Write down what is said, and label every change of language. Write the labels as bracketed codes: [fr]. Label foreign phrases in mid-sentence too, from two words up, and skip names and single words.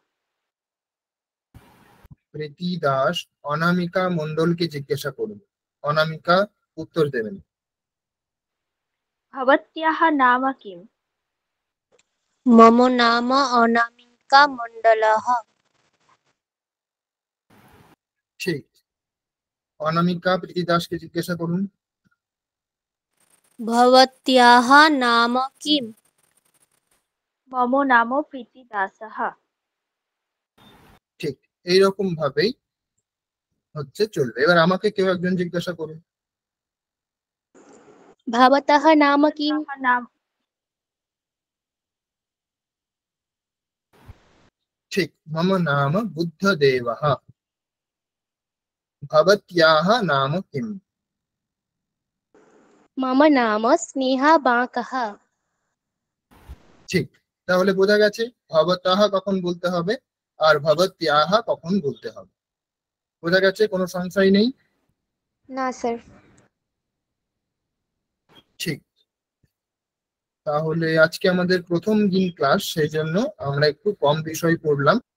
[bn] প্রীতি দাস অনামিকা মণ্ডলকে জিজ্ঞাসা করুন, অনামিকা উত্তর দেবেন। [sa] ভবত্যাহ নাম কিম? মম নাম অনামিকা মণ্ডলः। [bn] ঠিক। অনামিকা প্রীতি দাসকে জিজ্ঞাসা করুন। [sa] भवत्याः नाम किम्? मम नाम प्रीतिदासः। [bn] ঠিক, এইরকম ভাবেই হচ্ছে চলবে। এবার আমাকে কেউ একজন জিজ্ঞাসা করুন। [sa] भवतः नाम किम्? नाम ঠিক, মম নাম বুদ্ধদেবः। ভবত্যাः নাম কিম? मम नाम स्नेहा बांकः। [bn] ঠিক, তাহলে বোঝা গেছে ভবতः কখন বলতে হবে আর ভবত্যাः কখন বলতে হবে। বোঝা গেছে, কোনো সংশয় নেই। না স্যার। ঠিক, তাহলে আজকে আমাদের প্রথম দিন ক্লাস, সেই জন্য আমরা একটু কম বিষয় পড়লাম।